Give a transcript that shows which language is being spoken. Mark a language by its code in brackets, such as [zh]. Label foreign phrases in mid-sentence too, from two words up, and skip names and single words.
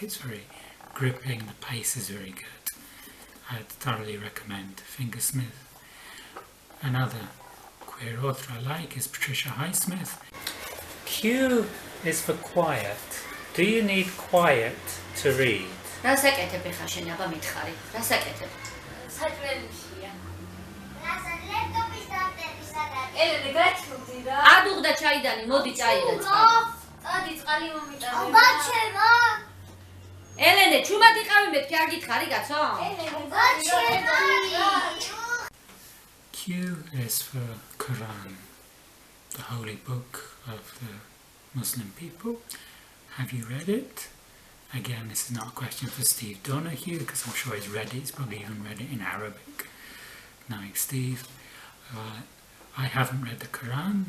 [en] It's very gripping, the pace is very good. I'd thoroughly recommend Fingersmith. Another queer author I like is Patricia Highsmith. Q is for quiet. Do you need quiet to read? [ka] ადუღდა ჩაიდანი, მოდი წაიღე წყალი. წყალი მომიტანე. ბაჩემა. ელენე, ჩუმად იყავი მეთქი არ გითხარი კაცო? ბაჩემა. [en] Q is for Quran, the holy book of the Muslim people. Have you read it? Again, this is not a question for Steve Donoghue, because I'm sure he's read it. He's probably even read it in Arabic. Knowing Steve. I haven't read the Quran.